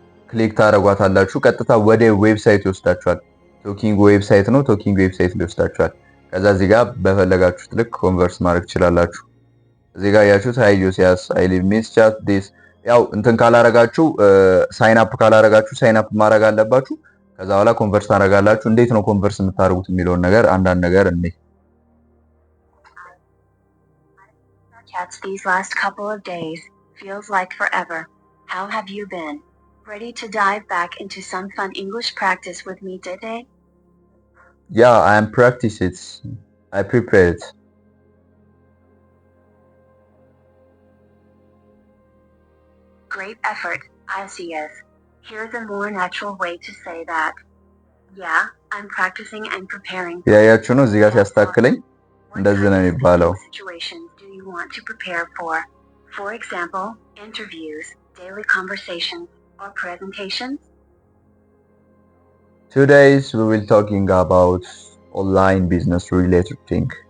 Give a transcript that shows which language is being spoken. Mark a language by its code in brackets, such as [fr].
[am] ክሊክ ታደርጓታላችሁ። ቀጥታ ወደ ዌብሳይት ይወስዳችኋል። ቶኪንግ ዌብሳይት ነው። ቶኪንግ ዌብሳይት ይወስዳችኋል። ከዛ እዚህ ጋር በፈለጋችሁት ልክ ኮንቨርስ ማድረግ ትችላላችሁ። እዚህ ጋር ያያችሁት [en] ሃይ ጆሲያስ አይ ሊቭ ሚስ ቻት ዲስ። [am] ያው እንትን ካላረጋችሁ ሳይን አፕ ካላረጋችሁ ሳይን አፕ ማድረግ አለባችሁ። ከዛ በኋላ ኮንቨርስ ታደርጋላችሁ። እንዴት ነው ኮንቨርስ የምታደርጉት የሚለውን ነገር አንዳንድ ነገር እኔ [en] Chats these last couple of days feels like forever. How have you been? Ready to dive back into some fun English practice with me today? Yeah, I am practice it. I prepared. Great effort, ICS. Here's a more natural way to say that. Yeah, I'm practicing and preparing. [am] ያያችሁ ነው እዚህ ጋር ሲያስተካክለኝ እንደዚህ ነው የሚባለው። [en] Situations do you want to prepare for? For example, interviews, daily conversations, or presentations? Today we will talking about online business related thing.